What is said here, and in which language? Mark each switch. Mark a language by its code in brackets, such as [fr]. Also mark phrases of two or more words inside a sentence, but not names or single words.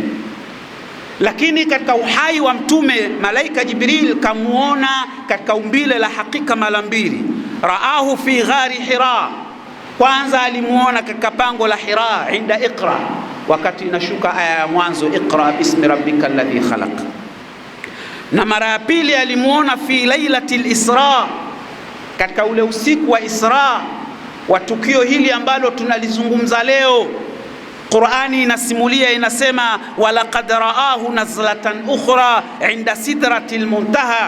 [sw] Lakini katika uhai wa mtume malaika Jibril kamuona katika umbile la hakika mara mbili. [ar] رآه في غار حراء, [sw] kwanza alimuona katika pango la Hira [ar] عند اقرأ, [sw] wakati inashuka aya ya mwanzo, [ar] اقرأ باسم ربك الذي خلق. [sw] Na mara ya pili alimuona [ar] في ليلة الإسراء, [sw] katika ule usiku wa Isra wa tukio hili ambalo tunalizungumza leo. Qur'ani inasimulia, inasema [ar] ولقد رآه نزلة أخرى عند سدرة المنتهى.